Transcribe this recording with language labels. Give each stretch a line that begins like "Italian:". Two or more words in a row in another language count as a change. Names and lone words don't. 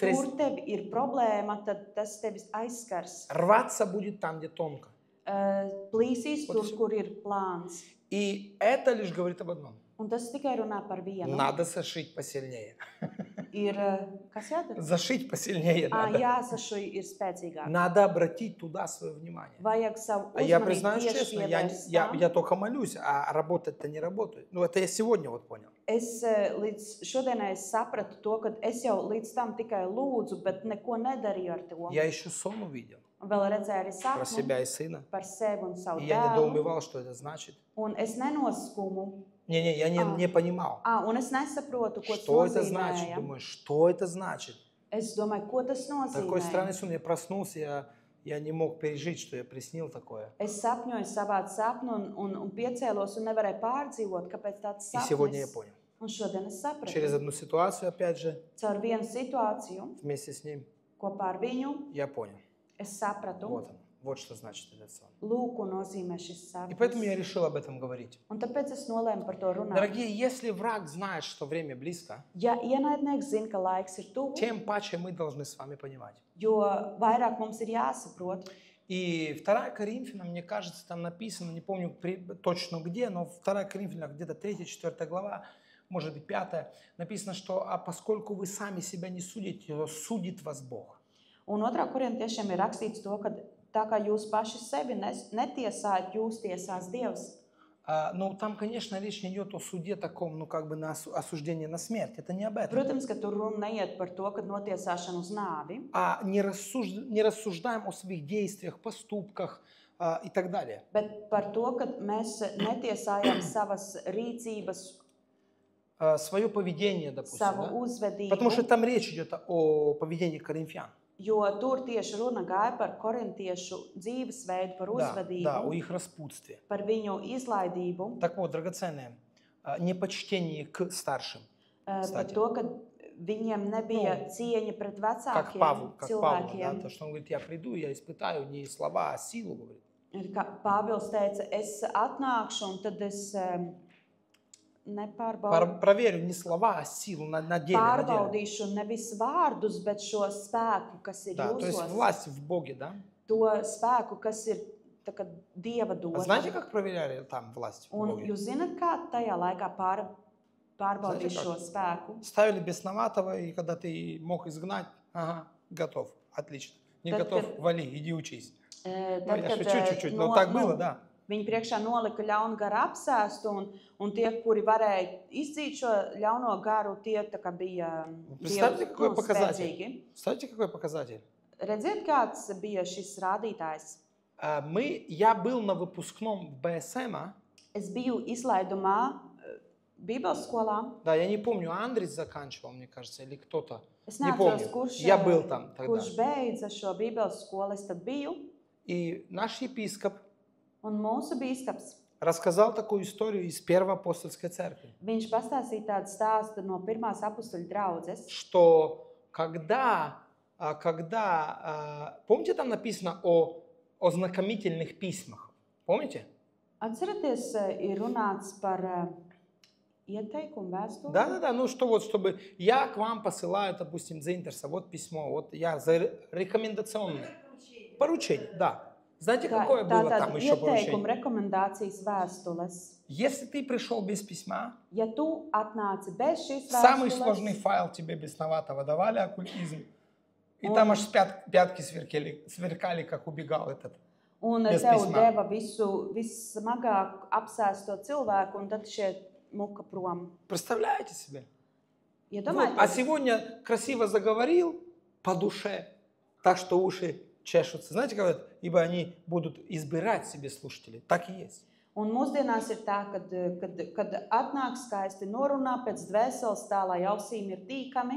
Latvian: tur tev ir problēma, tad tas tevi aizskars.
Russian: рваться будет там, где тонко.
Latvian: Plīsīs
Russian: Вот
Latvian: tur,
Russian: всё.
Latvian: kur ir plāns.
Russian: И это лишь говорит об одном.
Latvian: Un tas tikai runā par vienu.
Russian: Надо зашить посильнее.
Latvian: Ir, kas jādara?
Russian: Зашить посильнее надо.
Latvian: Jāsašuj ir spēcīgāk.
Russian: Надо обратить туда свое внимание.
Latvian: Vajag savu
Russian: А я
Latvian: uzmanību
Russian: признаюсь
Latvian: tieši
Russian: честно,
Latvian: pievērst
Russian: я
Latvian: tam.
Russian: только молюсь, а работать-то не работаю. Ну, это я сегодня вот понял.
Latvian: Es līdz šodienai sapratu to, ka es jau līdz tam tikai lūdzu, bet neko nedarīju ar to.
Russian: Я еще сон увидел
Latvian: Vēl redzēju arī
Russian: про
Latvian: sapni
Russian: себя и сына.
Latvian: par sevi un savu
Russian: И я
Latvian: dēlu.
Russian: недоумевал, что это значит.
Latvian: Un es nenoskumu.
Russian: Не, я не понимал.
Latvian: Un es nesaprotu, ko tas
Russian: Что это значит?
Latvian: nozīmē.
Russian: Думаю, что это значит?
Latvian: Es domāju, ko tas
Russian: Такой странный
Latvian: nozīmē.
Russian: сон. Я проснулся, я не мог пережить, что я приснил такое.
Latvian: Es sapņoju savādu sapnu un piecēlos un nevarēju pārdzīvot, kāpēc tāds
Russian: И сегодня я
Latvian: sapnis.
Russian: понял.
Latvian: Un šodien es
Russian: Через
Latvian: sapratu.
Russian: одну ситуацию, опять же,
Latvian: Caur vienu situāciju
Russian: вместе с ним,
Latvian: kopā ar viņu
Russian: я понял.
Latvian: es sapratu,
Russian: Вот он. Вот что значит этот сон.
Latvian: lūk, ko nozīmē šis
Russian: И поэтому я
Latvian: sapnis.
Russian: решил об этом говорить.
Latvian: Un tāpēc es nolēmu par to runāt.
Russian: Дорогие, если враг знает, что время близко,
Latvian: Ja ienaidnieks zina, ka laiks ir tuvu,
Russian: тем паче мы должны с вами понимать.
Latvian: jo vairāk mums ir jāsaprot.
Russian: И 2 Коринфянам, мне кажется, там написано, не помню точно где, но 2 Коринфянам, где-то 3-4 глава, может быть 5, написано, что «А поскольку вы сами себя не судите, то судит вас Бог».
Latvian: Un 2. korintiešiem ir rakstīts to, ka tā kā jūs paši sevi netiesājat, jūs tiesās Dievs.
Russian: Ну, там, конечно, речь не идет о суде таком, ну, как бы на осуждении на смерть. Это не об этом.
Latvian: Protams, ka tur runa neiet par to, ka notiesāšana uz nāvi,
Russian: Не рассуждаем о своих действиях, поступках и так далее.
Latvian: bet par to, ka mēs netiesājam savas rīcības,
Russian: Свое поведение, допустим.
Latvian: savu
Russian: Да?
Latvian: uzvedību.
Russian: Потому что там речь идет о поведении коринфян.
Latvian: Jo tur tieši runa gāja par korintiešu dzīvesveidu, par
Russian: Да,
Latvian: uzvedību,
Russian: о их распутстве.
Latvian: par viņu izlaidību,
Russian: Так вот, драгоценные, непочтение к старшим,
Latvian: par
Russian: кстати.
Latvian: to, ka viņiem nebija cieņa pret
Russian: Как
Latvian: vecākiem
Russian: Павел, да,
Latvian: cilvēkiem.
Russian: то, что он говорит, я приду, я испытаю не слова, а силу, говорит.
Latvian: Kā Pāvils teica, es atnākšu un tad es nepārbaudu.
Russian: Проверю не слова, а силу на деле. На деле.
Latvian: Pārbaudīšu nevis vārdus, bet šo spēku, kas ir
Russian: Да, то есть
Latvian: jūsos,
Russian: власть в Боге, да?
Latvian: to spēku, kas ir tā kā Dieva
Russian: А знаете,
Latvian: dota.
Russian: как проверяли там власть в
Latvian: Un
Russian: Боге?
Latvian: jūs zināt, kā tajā laikā pārbaudīja
Russian: Знаете,
Latvian: šo
Russian: как?
Latvian: spēku?
Russian: Ставили бесноватого, и когда ты мог изгнать, ага, готов, отлично. Не Так готов, это- вали, иди учись. Ну,
Latvian: Tad,
Russian: я
Latvian: kad
Russian: шучу чуть-чуть, но так было, да.
Latvian: viņi priekšā nolika ļaunu garu apsēstu, un tie, kuri varēja izdzīt šo ļauno garu, tie tā kā bija
Russian: Представьте, какой показатель.
Latvian: spēcīgi.
Russian: Знаете, какой показатель?
Latvian: Redziet, kāds bija šis rādītājs?
Russian: Я был на выпускном в БСМ,
Latvian: Es biju izlaidumā Bībeles skolā.
Russian: да, я не помню, Андрис заканчивал, мне кажется, или кто-то.
Latvian: Es
Russian: Не
Latvian: neatceros,
Russian: помню.
Latvian: kurš,
Russian: Я был там тогда.
Latvian: kurš beidza šo Bībeles skolu. Es tad biju,
Russian: И наш епископ
Latvian: un mūsu bīskaps,
Russian: рассказал такую историю из Первой апостольской церкви,
Latvian: viņš pastāstīja tādu stāstu no pirmās apustuļu draudzes,
Russian: что помните, там написано о знакомительных письмах? Помните?
Latvian: atceraties, ir runāts par ieteikumu vēstuli.
Russian: Да, ну что вот, чтобы я к вам посылаю, допустим, за Интерса, вот письмо, вот я за рекомендационное поручение, да. Знаете, какое было там еще
Latvian: Ieteikumu,
Russian: поручение?
Latvian: rekomendācijas vēstules.
Russian: Если ты пришел без письма,
Latvian: Ja tu atnāci bez šīs
Russian: самый сложный
Latvian: vēstules,
Russian: файл тебе бесноватого давали, оккультизм, и Он- там аж пятки сверкали, как убегал этот.
Latvian: un bez tev pismā. deva visu vissmagāk apsēsto cilvēku, un tad šie muka prom.
Russian: Представляете себе?
Latvian: Ja
Russian: Вот.
Latvian: domājat,
Russian: А сегодня красиво заговорил по душе, так что уши чешутся. Знаете, говорят, ибо они будут избирать себе слушателей. Так и есть.
Latvian: un mūsdienās ir tā, kad atnāk skaisti norunā pēc dvēseles tā, lai ausīm ir tīkami,